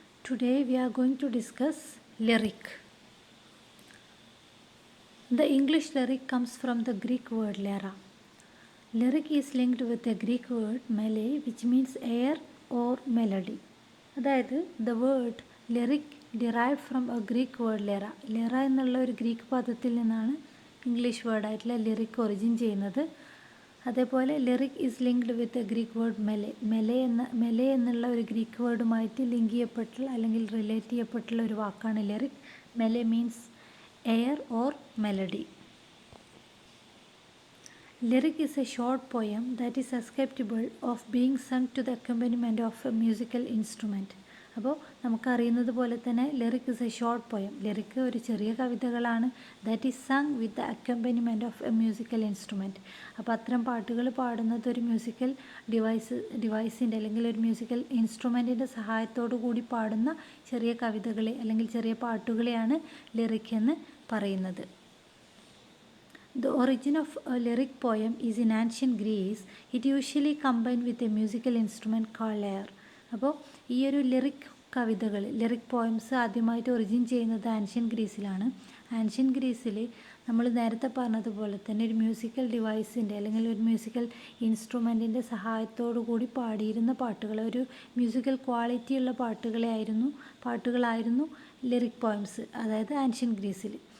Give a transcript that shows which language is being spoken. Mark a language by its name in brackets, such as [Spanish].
[English] Today we are going to discuss lyric. The English lyric comes from the Greek word lyra. Lyric is linked with the Greek word mele, which means air or melody. അതായത് the word lyric derived from a Greek word lyra. [Malayalam] lyra എന്നുള്ള ഒരു Greek പദത്തിൽ നിന്നാണ് English വേർഡായിട്ടുള്ള lyric origin ചെയ്യുന്നത്. അതേപോലെ [English] lyric is linked with Greek word mele [Malayalam] എന്നുള്ള ഒരു Greek വേർഡുമായിട്ട് link ചെയ്യപ്പെട്ടുള്ള അല്ലെങ്കിൽ റിലേറ്റ് ചെയ്യപ്പെട്ടുള്ള ഒരു വാക്കാണ് lyric. [English] Mele means air or melody. Lyric is a short poem that is susceptible of being sung to the accompaniment of a musical instrument. [Malayalam] അപ്പോൾ നമുക്കറിയുന്നത് പോലെ തന്നെ [English] Lyric is a short poem. [Malayalam] Lyric ഒരു ചെറിയ കവിതകളാണ് [English] That is sung with the accompaniment of a musical instrument. [Malayalam] അപ്പോൾ അത്തരം പാട്ടുകൾ പാടുന്നത് ഒരു മ്യൂസിക്കൽ ഡിവൈസിൻ്റെ അല്ലെങ്കിൽ ഒരു മ്യൂസിക്കൽ ഇൻസ്ട്രുമെൻറ്റിൻ്റെ സഹായത്തോടു കൂടി പാടുന്ന ചെറിയ കവിതകളെ അല്ലെങ്കിൽ ചെറിയ പാട്ടുകളെയാണ് ലിറിക് എന്ന് പറയുന്നത്. [English] The origin of a lyric poem is in ancient Greece. It usually combined with a musical instrument called lyre. [Malayalam] അപ്പോൾ ഈ ഒരു ലിറിക് കവിതകൾ ലിറിക് പോയംസ് ആദ്യമായിട്ട് ഒറിജിൻ ചെയ്യുന്നത് ആൻഷ്യൻ ഗ്രീസിലാണ്. ആൻഷ്യൻ ഗ്രീസിൽ നമ്മൾ നേരത്തെ പറഞ്ഞതുപോലെ തന്നെ ഒരു മ്യൂസിക്കൽ ഡിവൈസിൻ്റെ അല്ലെങ്കിൽ ഒരു മ്യൂസിക്കൽ ഇൻസ്ട്രുമെൻറ്റിൻ്റെ സഹായത്തോടു കൂടി പാടിയിരുന്ന പാട്ടുകൾ, ഒരു മ്യൂസിക്കൽ ക്വാളിറ്റിയുള്ള പാട്ടുകളായിരുന്നു ലിറിക് പോയംസ്, അതായത് ആൻഷ്യൻ ഗ്രീസിൽ.